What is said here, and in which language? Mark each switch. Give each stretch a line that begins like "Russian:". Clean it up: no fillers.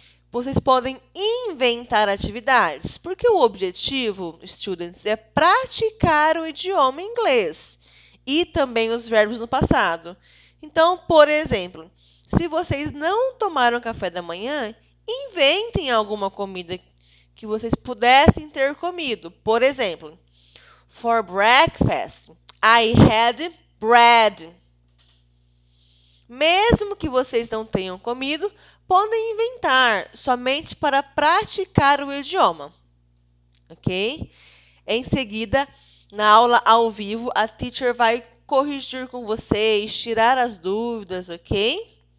Portuguese: Vocês podem inventar atividades, porque o objetivo, students, é praticar o idioma inglês e também os verbos no passado. Então, por exemplo, se vocês não tomaram café da manhã, inventem alguma comida que vocês pudessem ter comido. Por exemplo,
English: for breakfast, I had bread.
Portuguese: Mesmo que vocês não tenham comido, podem inventar somente para praticar o idioma, ok? Em seguida, na aula ao vivo, a teacher vai corrigir com vocês, tirar as dúvidas, ok?